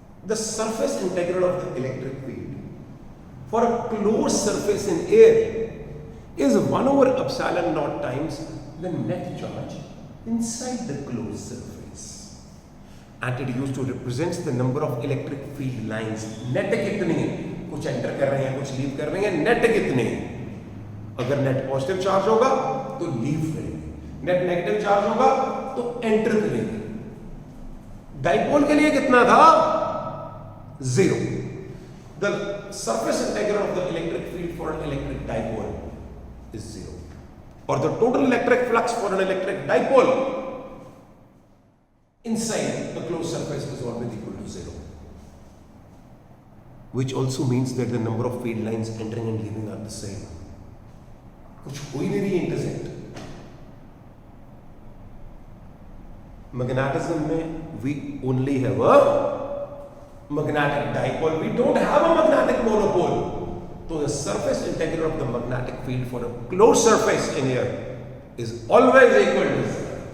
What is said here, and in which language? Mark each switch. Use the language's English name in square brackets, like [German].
[English] The surface integral of the electric field for a closed surface in air is 1 over epsilon naught times the net charge inside the closed surface, and it used to represent the number of electric field lines. [Hindi] Net कितनी है, कुछ enter कर रहे हैं कुछ leave कर रहे हैं, नेट कितने हैं? अगर नेट पॉजिटिव चार्ज होगा तो लीव करेंगे, नेट नेगेटिव चार्ज होगा तो एंटर करेंगे। डाइपोल के लिए कितना था? 0। [English] The surface integral of the electric field for an electric dipole is 0, और the total electric flux for an electric dipole inside the closed surface is always equal to 0, which also means that the number of field lines entering and leaving are the same. [Hindi] कुछ हो ही नहीं रही intersect. Magnetism में [English] we only have a magnetic dipole, we don't have a magnetic monopole. So the surface integral of the magnetic field for a closed surface in air is always equal to 0.